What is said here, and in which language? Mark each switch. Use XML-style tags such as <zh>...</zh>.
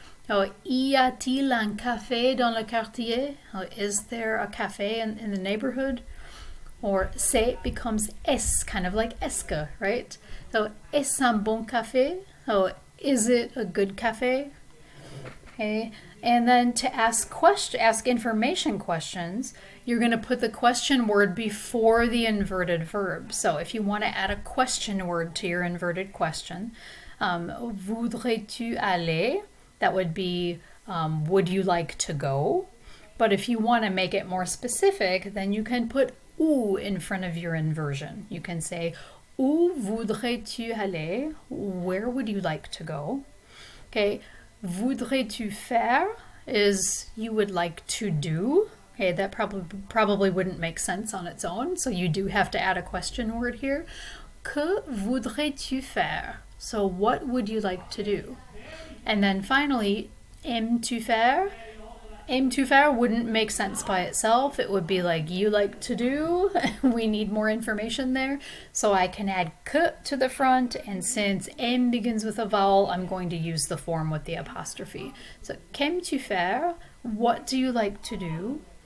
<fr>Oh, y a-t-il un café dans le quartier?</fr> <en>Oh, is there a cafe in the neighborhood? Or c'est becomes es, kind of like esque, right? So,</en> <fr>est-ce un bon café?</fr> <en>Oh, is it a good cafe? Okay, and then to ask information questions, you're going to put the question word before the inverted verb. So if you want to add a question word to your inverted question,</en> <fr>voudrais-tu aller?</fr> <en>That would be, would you like to go? But if you want to make it more specific, then you can put où in front of your inversion.</en> <fr>You can say, où voudrais-tu aller?</fr> <en>Where would you like to go? Okay,</en> <fr>voudrais-tu faire</fr> <en>is you would like to do. Okay, that probably wouldn't make sense on its own, so you do have to add a question word here.</en> <fr>Que voudrais-tu faire?</fr> <en>So what would you like to do? And then finally,</en> <fr>aimes-tu faire? Aim-tu faire</fr> <en>wouldn't make sense by itself. It would be like you like to do. We need more information there. So I can add que to the front, and since aime begins with a vowel, I'm going to use the form with the apostrophe. So</en> <fr>qu'aimes-tu faire?</fr> <en>What do you like to do?</en>